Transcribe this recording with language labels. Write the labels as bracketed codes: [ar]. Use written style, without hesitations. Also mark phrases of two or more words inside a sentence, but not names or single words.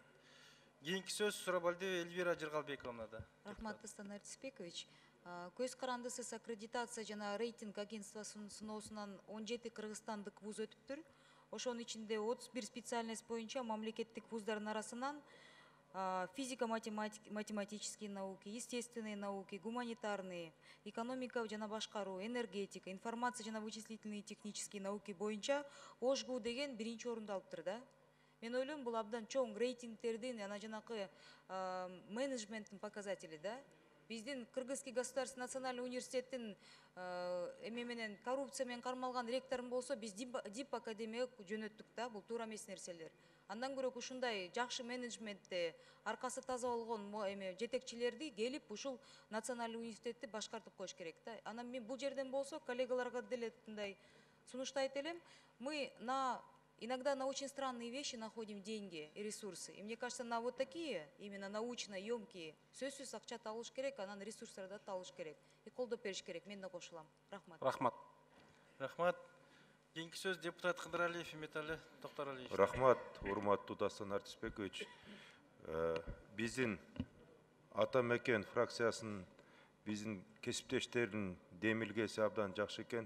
[ky] Кийинки сөз Сурабалдиева Эльвира Жыргалбековна да. Рахмат Астан Артисбекович. Көз карандысыз аккредитация жана рейтинг агентствосунун сыноосунан 17 кыргызстандык вуз өтүптүр. Ошонун ичинде 31 специальность боюнча мамлекеттик вуздардын арасынан [ru] физико-математические науки, естественные науки, гуманитарные, [ky] экономика жана башкаруу, энергетика, информация жана [ru] вычислительные технические науки [ky] боюнча ОШГУ деген биринчи орунду алыптыр да. Мен ойлойм, бул абдан чоң рейтингтердин, ана жанакы менеджменттин показатели да. Биздин [ru] Кыргызский государственный национальный [ky] университеттин менен коррупция менен кармалган ректорун болсо, биз дип академияга жөнөттүк да, бул туура эмес нерселер. Андан көрөк ушундай жакшы менеджментте аркасы таза болгон жетекчилерди келип ушул национальный университетти башкартып коюш керек да. Анан мен бул жерден болсо коллегаларга деле мындай сунуштайт элем. [ru] Мы иногда на очень странные вещи находим деньги и ресурсы. И мне кажется, на вот такие, именно научно емкие, [ky] сөзсүз акча табылыш керек, анан ресурстарды табылыш керек. И колдоп бериш керек. Мен да кошулам. Рахмат. Рахмат. Рахмат. Кийинки сөз депутат Кыдыралиев Иметали Токторалиевич. Рахмат, урматтуу Дастан Артисбекович. Биздин ата мекен фракциясынын биздин кесиптештердин демилгеси абдан жакшы экен.